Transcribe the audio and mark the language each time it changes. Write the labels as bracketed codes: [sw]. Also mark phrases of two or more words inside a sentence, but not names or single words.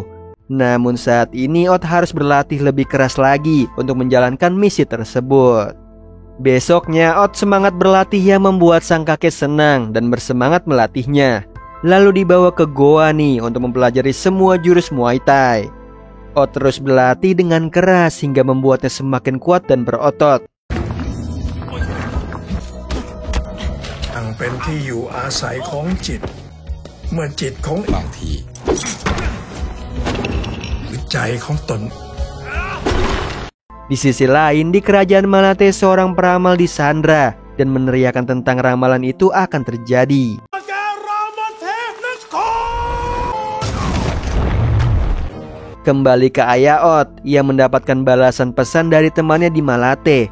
[id] Namun saat ini Ot harus berlatih lebih keras lagi untuk menjalankan misi tersebut. Besoknya Ot semangat berlatih yang membuat sang kakek senang dan bersemangat melatihnya. Lalu dibawa ke goa nih untuk mempelajari semua jurus Muay Thai. Ot terus berlatih dengan keras hingga membuatnya semakin kuat dan berotot. [th] เป็นที่อยู่อาศัยของจิตเมื่อจิตของบางทีใจของตน [id] Di sisi lain, di kerajaan Malate seorang peramal disandra dan meneriakan tentang ramalan itu akan terjadi. Kembali ke ayah Ot, ia mendapatkan balasan pesan dari temannya di Malate.